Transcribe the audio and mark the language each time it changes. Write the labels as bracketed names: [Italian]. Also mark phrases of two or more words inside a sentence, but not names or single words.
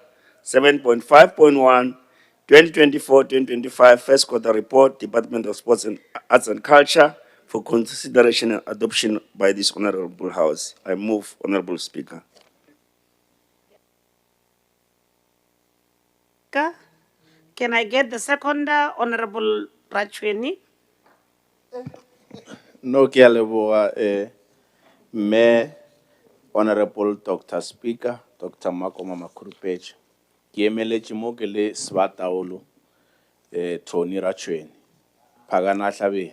[English] 7.5.1, 2024-2025 first quarter report, Department of Sports and Arts and Culture, for consideration and adoption by this honorable house. I move, honorable speaker. Can I get the seconder, Honorable Rachweni? [Northern Sotho] No ke a leboga me Honorable Dr. Speaker, Dr. Makoma Makurupetša. Ke emeletše mo ke le Sebataolo Tony Rachweni, Phagana Hlabere.